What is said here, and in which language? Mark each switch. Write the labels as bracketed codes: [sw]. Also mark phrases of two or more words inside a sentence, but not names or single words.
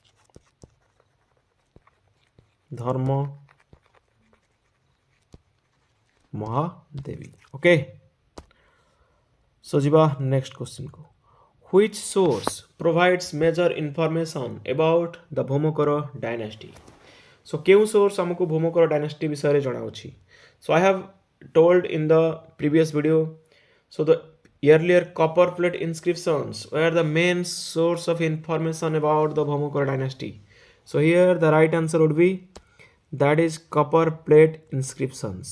[en] Dharma Mahadevi. Okay. So jiba next question ko. Which source provides major information about the Bhauma-Kara dynasty? [or] So केउ source हमको Bhauma-Kara dynasty ବିଷୟ ରେ ଜଣାଉଛି. [en] So I have told in the previous video. So the earlier copper plate inscriptions were the main source of information about the Bhauma-Kara dynasty. So here the right answer would be that is copper plate inscriptions.